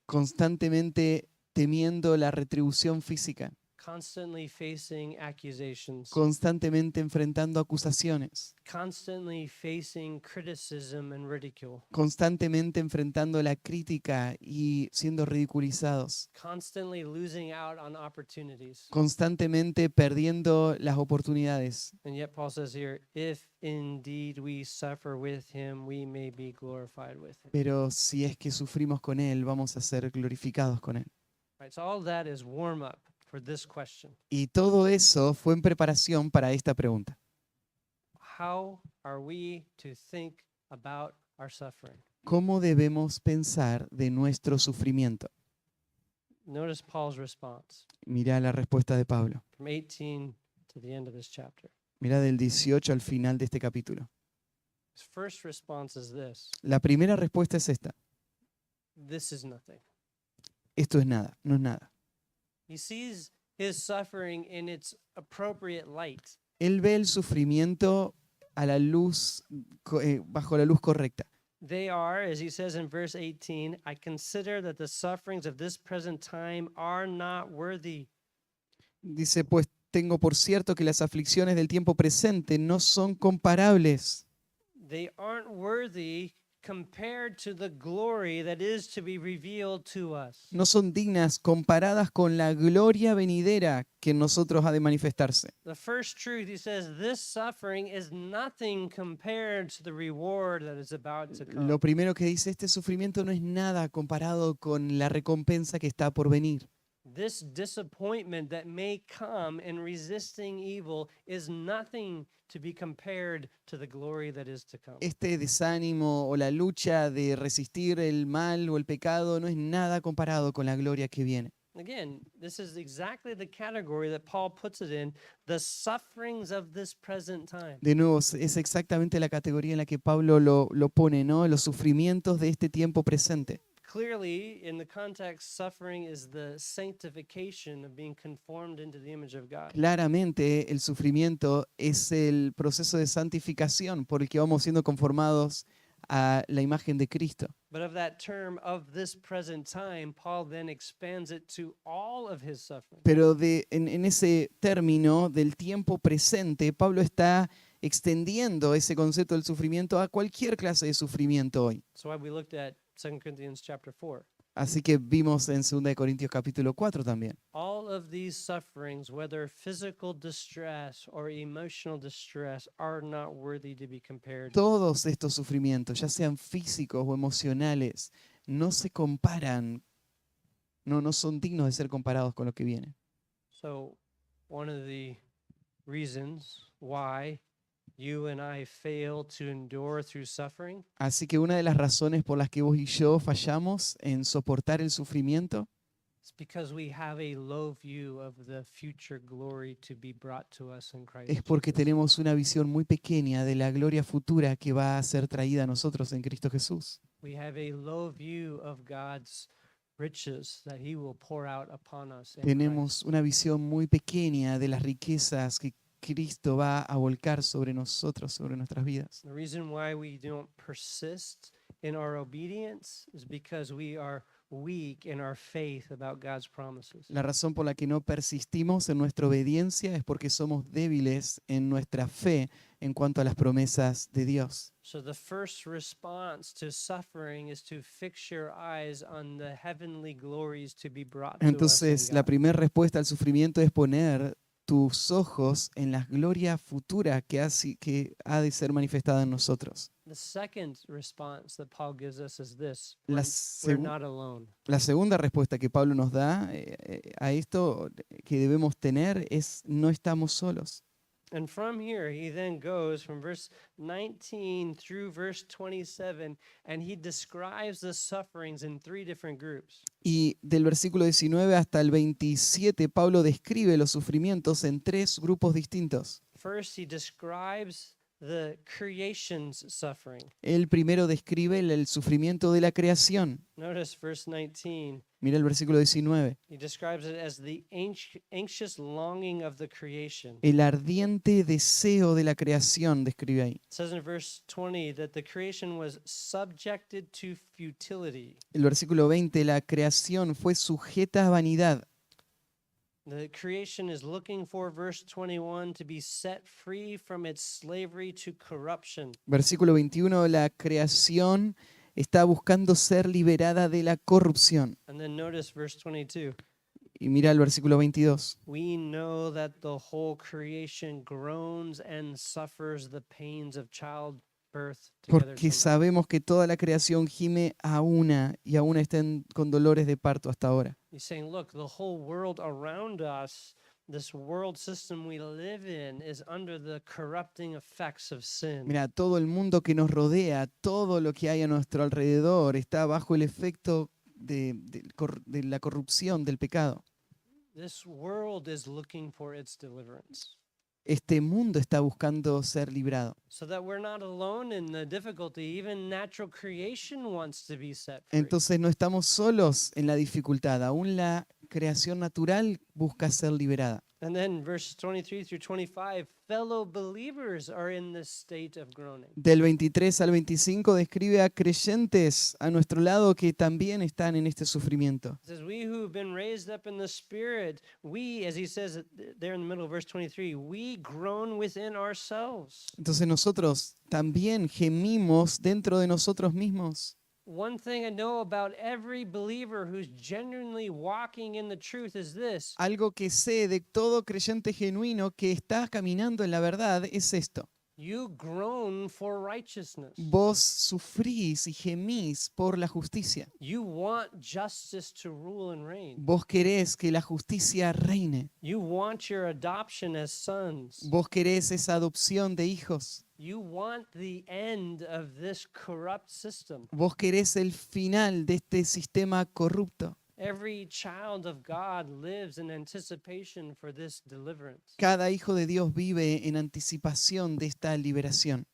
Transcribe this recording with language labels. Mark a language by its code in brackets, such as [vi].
[es] Constantemente temiendo la retribución física. [en] Constantly facing accusations. [es] Constantemente enfrentando acusaciones. [en] Constantly facing criticism and ridicule. [es] Constantemente enfrentando la crítica y siendo ridiculizados. [en] Constantly losing out on opportunities. [es] Constantemente perdiendo las oportunidades. [en] And yet Paul says here, if indeed we suffer with him, we may be glorified with him. [es] Pero si es que sufrimos con Él, vamos a ser glorificados con Él. [en] Right, so all that is warm up for this question. [es] Y todo eso fue en preparación para esta pregunta. [en] How are we to think about our suffering? [es] ¿Cómo debemos pensar de nuestro sufrimiento? [en] Notice Paul's response [es] Mirá la respuesta de Pablo. [en] from 18 to the end of this chapter. [es] Mirá del 18 al final de este capítulo. [en] His first response is this: [es] La primera respuesta es esta. [en] this is nothing. [es] Esto es nada, no es nada. [en] He sees his suffering in its appropriate light. [es] Él ve el sufrimiento a la luz, bajo la luz correcta. [en] They are, as he says in verse 18, I consider that the sufferings of this present time are not worthy. [es] Dice, pues tengo por cierto que las aflicciones del tiempo presente no son comparables. [en] They aren't worthy compared to the glory that is to be revealed to us. [es] No son dignas comparadas con la gloria venidera que en nosotros ha de manifestarse. [en] The first truth, he says, this suffering is nothing compared to the reward that is about to come. [es] Lo primero que dice, este sufrimiento no es nada comparado con la recompensa que está por venir. [en] This disappointment that may come in resisting evil is nothing to be compared to the glory that is to come. [es] Este desánimo o la lucha de resistir el mal o el pecado no es nada comparado con la gloria que viene. [en] Again, this is exactly the category that Paul puts it in, the sufferings of this present time. [es] De nuevo, es exactamente la categoría en la que Pablo lo pone, ¿no? Los sufrimientos de este tiempo presente. [en] Clearly, in the context, suffering is the sanctification of being conformed into the image of God. [es] Claramente el sufrimiento es el proceso de santificación por el que vamos siendo conformados a la imagen de Cristo. [en] But of that term, of this present time, Paul then expands it to all of his suffering. [es] Pero en ese término del tiempo presente, Pablo está extendiendo ese concepto del sufrimiento a cualquier clase de sufrimiento hoy. [en] So why we looked at 2 Corinthians chapter 4. [es] Así que vimos en 2 Corintios capítulo 4 también. [en] All of these sufferings, whether physical distress or emotional distress, are not worthy to be compared. [es] Todos estos sufrimientos, ya sean físicos o emocionales, no se comparan, no son dignos de ser comparados con lo que viene. [en] So, one of the reasons why you and I fail to endure through suffering [es] Así que una de las razones por las que vos y yo fallamos en soportar el sufrimiento [en] is because we have a low view of the future glory to be brought to us in Christ [es] es porque [en] Jesus. [es] tenemos una visión muy pequeña de la gloria futura que va a ser traída a nosotros en Cristo Jesús. [en] We have a low view of God's riches that he will pour out upon us in Christ. [es] Tenemos una visión muy pequeña de las riquezas que Cristo va a volcar sobre nosotros, sobre nuestras vidas. [en] The reason why we don't persist in our obedience is because we are weak in our faith about God's promises. [es] La razón por la que no persistimos en nuestra obediencia es porque somos débiles en nuestra fe en cuanto a las promesas de Dios. [en] So the first response to suffering is to fix your eyes on the heavenly glories to be brought to us in [es] Entonces, la [en] God. [es] primera respuesta al sufrimiento es poner tus ojos en la gloria futura que ha de ser manifestada en nosotros. [en] The second response that Paul gives us is this: [es] La [en] we're not alone. [es] La segunda respuesta que Pablo nos da a esto que debemos tener es no estamos solos. [en] And from here, he then goes from verse 19 through verse 27, and he describes the sufferings in three different groups. [es] Y del versículo 19 hasta el 27, Pablo describe los sufrimientos en tres grupos distintos. [en] First, he describes the creation's suffering. [es] Él primero describe el sufrimiento de la creación. [en] Notice verse 19. [es] Mira el versículo 19. [en] He describes it as the anxious longing of the creation. [es] El ardiente deseo de la creación describe ahí. [en] It says in verse 20 that the creation was subjected to futility. [es] El versículo 20, la creación fue sujeta a vanidad. [en] The creation is looking for, verse 21, to be set free from its slavery to corruption. [es] Versículo 21, la creación está buscando ser liberada de la corrupción. [en] And then notice verse 22. [es] Y mira el versículo 22. [en] We know that the whole creation groans and suffers the pains of childbirth together. [es] Porque sabemos que toda la creación gime a una y aún estén con dolores de parto hasta ahora. [en] He's saying, look, the whole world around us, this world system we live in, is under the corrupting effects of sin. [es] Mira, todo el mundo que nos rodea, todo lo que hay a nuestro alrededor está bajo el efecto de la corrupción, del pecado. [en] This world is looking for its deliverance. [es] Este mundo está buscando ser librado. [en] so that we're not alone in the difficulty. Even natural creation wants to be set free. [es] Entonces no estamos solos en la dificultad, aún la creación natural busca ser liberada. [en] And then verses 23 through 25, fellow believers are in this state of groaning. [es] Del 23 al 25 describe a creyentes a nuestro lado que también están en este sufrimiento. [en] It says, we who have been raised up in the Spirit, we, as he says there in the middle of verse 23, we groan within ourselves. [es] Entonces nosotros también gemimos dentro de nosotros mismos. [en] One thing I know about every believer who's genuinely walking in the truth is this. [es] Algo que sé de todo creyente genuino que está caminando en la verdad es esto. [en] You groan for righteousness. [es] Vos sufrís y gemís por la justicia. [en] You want justice to rule and reign. [es] Vos querés que la justicia reine. [en] You want your adoption as sons. [es] Vos querés esa adopción de hijos. [en] You want the end of this corrupt system. [es] Vos querés el final de este sistema corrupto. [en] Every child of God lives in anticipation for this deliverance. [es] Cada hijo de Dios vive en anticipación de esta liberación.